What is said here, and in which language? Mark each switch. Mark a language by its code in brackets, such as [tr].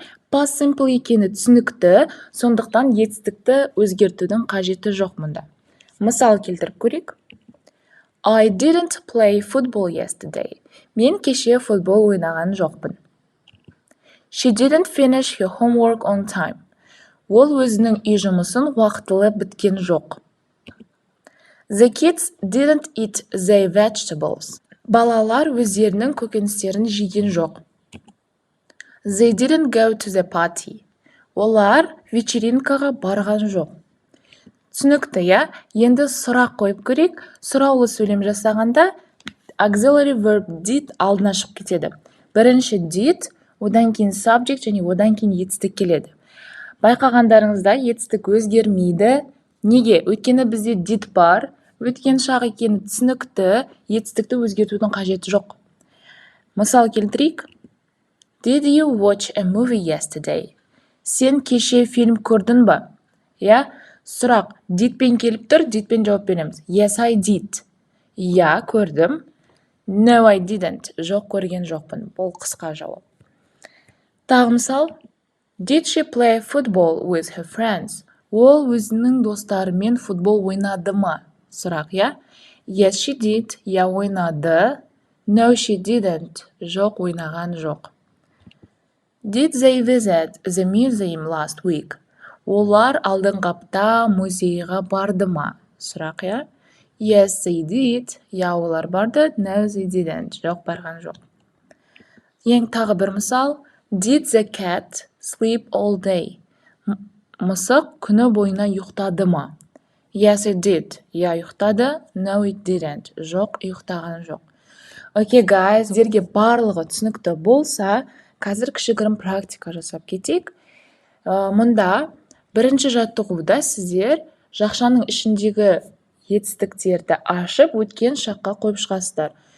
[kk] Past simple екені түсінікті, сондықтан етістікті өзгертудің қажеті жоқ мұнда. Мысал келтіріп көрейік. [en] I didn't play football yesterday. [kk] Мен кеше футбол ойнаған жоқпын. [en] She didn't finish her homework on time. [kk] Ол өзінің үй жұмысын уақытылы біткен жоқ. [en] The kids didn't eat their vegetables. [kk] Балалар өздерінің көкөністерін жеген жоқ. [en] They didn't go to the party. [kk] Олар вечеринкаға барған жоқ. Түсінікті, Енді сұрақ қойып көрейік. Сұраулы сөйлем жасағанда auxiliary verb did алдына шығып кетеді. Бірінші did, одан кейін subject және одан кейін етістік келеді. Байқағандарыңызда етістік өзгермейді. Неге? Өйткені бізде did бар, өткен шақ екені түсінікті, етістікті өзгертудің қажеті жоқ. Мысал келтірейік. [en] Did you watch a movie yesterday? [kk] Сен кеше фильм көрдің ба? Сұрақ didпен келіп тұр, didпен жауап береміз. [en] Yes, I did. [kk] Көрдім. [en] No, I didn't. [kk] Жоқ, көрген жоқпын. Бұл қысқа жауап. Тағы мысал. [en] Did she play football with her friends? [kk] Ол өзінің достарымен футбол ойнады ма? Сұрақ, [en] Yes, she did. [kk] Ойнады. [en] No, she didn't. [kk] Жоқ, ойнаған жоқ. [en] Did they visit the museum last week? [kk] Олар алдыңғы апта музейға барды ма? Сұрақ, [en] Yes, they did. [kk] Олар барды. [en] No, they didn't. [kk] Жоқ, барған жоқ. Тағы бір мысал. [en] Did the cat sleep all day? [kk] Мысық күні бойына ұйықтады ма? [en] Yes, it did. [kk] Ұйықтады. [en] No, it didn't. [kk] Жоқ, ұйықтаған жоқ. Окей, guys, сіздерге барлығы түсінікті болса, қазір кішігірім практика жасап кетейік. Мұнда бірінші жаттығуда сіздер жақшаның ішіндегі етістіктерді ашып, өткен шаққа қойып шығасыздар.